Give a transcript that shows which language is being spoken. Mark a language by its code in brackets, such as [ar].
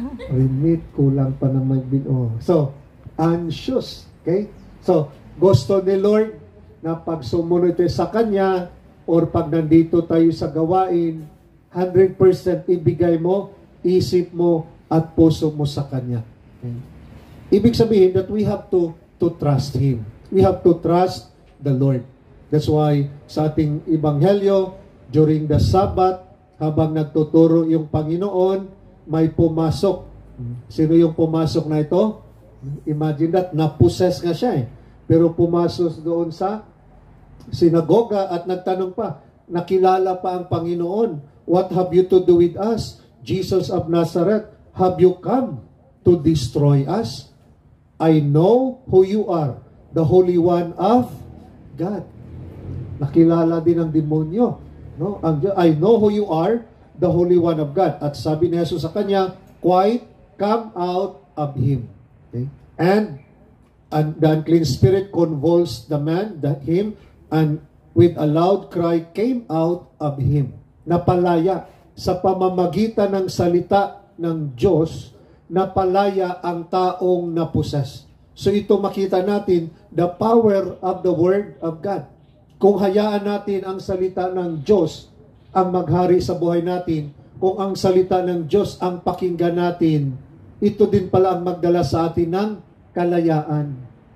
[tl] Remit, kulang pa naman. So, anxious. Okay? So, gusto ni Lord na pag sumunod tayo sa Kanya, or pag nandito tayo sa gawain, 100% ibigay mo, isip mo, at puso mo sa Kanya. Okay? Ibig sabihin [en] that we have to trust Him. We have to trust the Lord. [tl] That's why sa ating Ebanghelyo, [en] during the Sabbath, [tl] habang nagtuturo yung Panginoon, may pumasok. Sino yung pumasok na ito? Imagine that, na-possess nga siya eh. Pero pumasok doon sa sinagoga at nagtanong pa, nakilala pa ang Panginoon, [en] what have you to do with us? Jesus of Nazareth, have you come to destroy us? I know who you are, the Holy One of God. [tl] Nakilala din ng demonyo. No? [en] I know who you are, the Holy One of God. [tl] At sabi ni Jesus sa kanya, [en] quiet, come out of him. Okay? And the unclean spirit convulsed the man, him, and with a loud cry came out of him. [tl] Napalaya sa pamamagitan ng salita ng Diyos, napalaya ang taong naposes. So ito makita natin, [en] the power of the Word of God. [tl] Kung hayaan natin ang salita ng Diyos ang maghari sa buhay natin, kung ang salita ng Diyos ang pakinggan natin, ito din pala ang magdala sa atin ng kalayaan.